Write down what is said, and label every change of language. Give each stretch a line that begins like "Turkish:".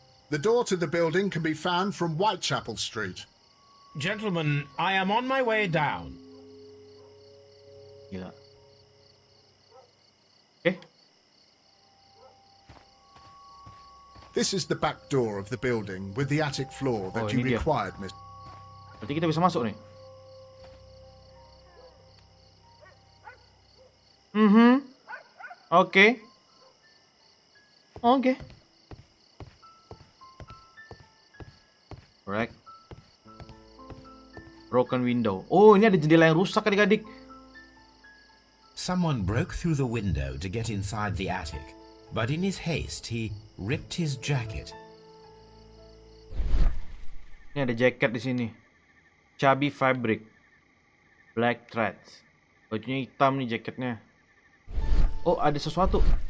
English: The door to the building can be found from Whitechapel Street. Gentlemen, I am on my way down.
Indonesian: Gila. Oke.
English: This is the back door of the building with the attic floor that Oh, you
Indonesian: ini dia.
English: required, Mr.
Indonesian: Berarti kita bisa masuk nih. Oke. Oke.
English: Right. Broken window.
Indonesian: Oh, ini ada jendela yang rusak adik-adik.
English: Someone broke through the window to get inside the attic, but in his haste he ripped his jacket.
Indonesian: Ini ada jaket di sini.
English: Chubby fabric. Black threads.
Indonesian: Bajunya hitam nih jaketnya. Oh, ada sesuatu.